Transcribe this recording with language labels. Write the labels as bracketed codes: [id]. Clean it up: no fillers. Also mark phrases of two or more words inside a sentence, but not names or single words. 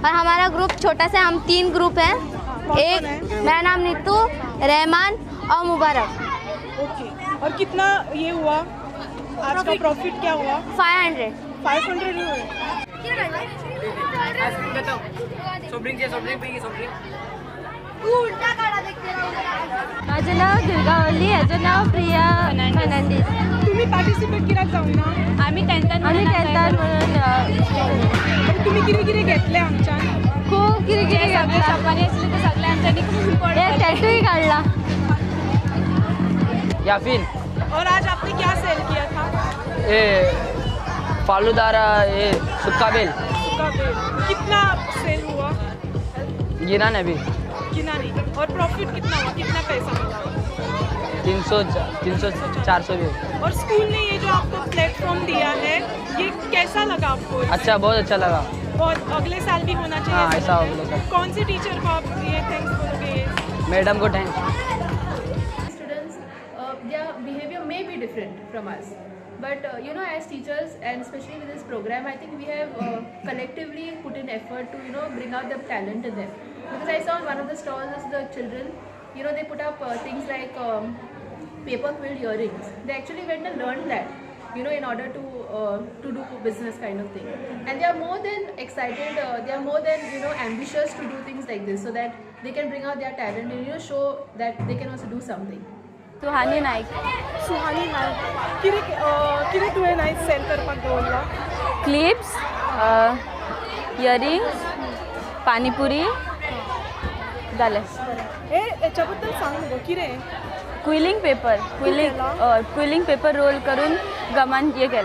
[hi] और हमारा ग्रुप छोटा सा, हम 3 ग्रुप हैं. एक मेरा नाम नीतू, रहमान और मुबारक. ओके. और कितना ये हुआ आज का प्रॉफिट क्या हुआ? 500 ही हुए. [mr] माझं नाव दुर्गा ओली, याचं नाव प्रिया फर्नांडीस. [kok] तुम्ही पार्टिसिपेट कित्याक जावना? आम्ही टेंथान म्हणून तुम्ही कितें कितें घेतलें आमच्यान? [mr] खूप किरकिरी सगळे शॉपांनी असले तर सगळ्यांच्यानी एक टॅटूही काढला. याफिन [hi] और आज आपने क्या सेल किया था? ये फालूदारा ये सुक्का बेल सुक्का बेल. कितना सेल हुआ? गिना ने अभी कितना नहीं. और प्रॉफिट कितना हुआ? कितना पैसा मिला? 300-400 भी. और स्कूल ने ये जो आपको प्लेटफॉर्म दिया है ये कैसा लगा आपको? अच्छा, बहुत अच्छा लगा. बहुत अगले साल भी होना चाहिए. हाँ, ऐसा अगले साल. कौन से टीचर को आप ये थैंक्स बोलोगे? मैडम को थैंक्स. [en] Students, their behavior may be different from us, but as teachers and especially with this program, I think we have collectively put in effort to bring out the talent in them. Because I saw on one of the stalls the children, they put up things like paper quilled earrings. They actually went and learned that, in order to do business kind of thing. And they are more than excited. They are more than ambitious to do things like this, so that they can bring out their talent and show that they can also do something. [kok] सुहानी नाईक. सुहानी नाईक. कितें तुवें नायक सेल करपाक दवरला? क्लिप्स, इयरिंग्स, पाणीपुरी जालें. याच्या बद्दल सांग मुगो कितें? क्विलिंग पेपर रोल करून गमान हे केला.